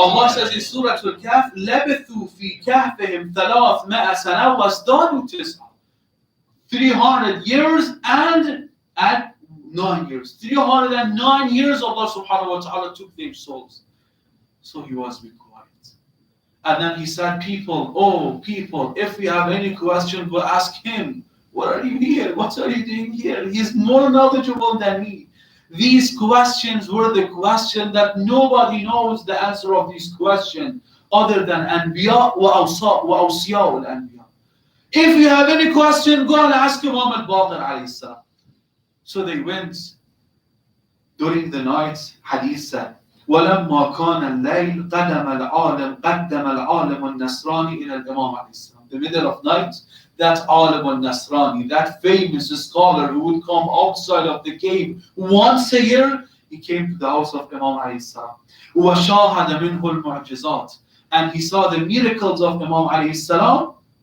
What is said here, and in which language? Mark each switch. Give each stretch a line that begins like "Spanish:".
English: Allah says in Surah Al-Kahf,
Arabic: لَبِثُوا فِي كَهْفِهِمْ 300 سَنَةً وَازْدَادُوا تِسْعًا.
English: 300 years and 9 years. 309 years Allah subhanahu wa ta'ala took their souls. So he was quiet. And then he said, people, if we have any question, we'll ask him. What are you here? What are you doing here? He's more knowledgeable than me. These questions were the question that nobody knows the answer of these questions other than Anbiya wa Awsiya al-Anbiya. If you have any question, go and ask Imam al-Baqir alayhi salam. So they went during the night. Hadith said,
Arabic: وَلَمَّا كَانَ اللَّيْلِ قَدَّمَ الْعَالِمُ النَّصْرَانِي إِلَى الْإِمَامِ عَلَيْهِ السَّلَامِ.
English: The middle of night, that Alim al-Nasrani, that famous scholar who would come outside of the cave once a year, he came to the house of Imam alayhi salam.
Arabic: وَشَاهَدَ مِنْهُ الْمُعْجِزَاتِ.
English: And he saw the miracles of Imam alayhi salam.